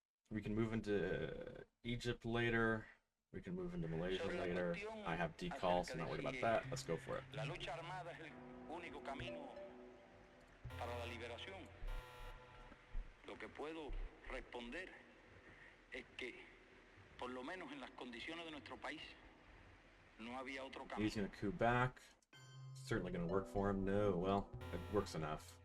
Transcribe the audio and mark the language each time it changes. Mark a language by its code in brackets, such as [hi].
[en] We can move into Egypt later. We can move into Malaysia later. I have decal, so I'm not worried about that. Let's go for it. [es] La lucha armada es el único camino para la liberación. Lo que puedo responder es que, por lo menos en las condiciones de nuestro país, no había otro camino. [en] He's gonna coup back. Certainly gonna work for him. No, well, it works enough.